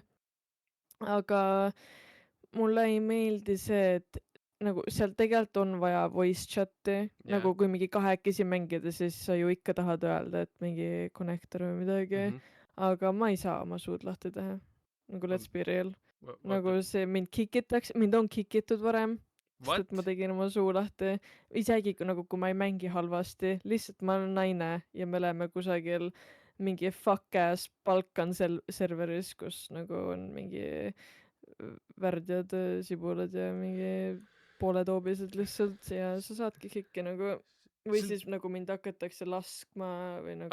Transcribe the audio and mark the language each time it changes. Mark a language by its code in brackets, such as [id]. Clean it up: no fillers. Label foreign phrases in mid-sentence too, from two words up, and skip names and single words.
[et] Aga mulle ei meeldi see, et nagu seal tegelikult on vaja [en] voice chat'i, [et] nagu kui mingi kahekesi mängida, siis sa ju ikka tahad öelda, et mingi connector või midagi, aga ma ei saa oma suud lahti teha. [en] Nagu let's be real. [et] Nagu see mind on kikitud varem, sest et ma tegin oma suu lahti. Isegi nagu kui ma ei mängi halvasti, lihtsalt ma olen naine ja me oleme kusagil mingi [en] fuck ass [et] Balkan serveris, kus nagu on mingi värdjad sibulad ja mingi pooletoobised lihtsalt ja sa saadki kikki nagu või siis nagu mind hakatakse laskma või nagu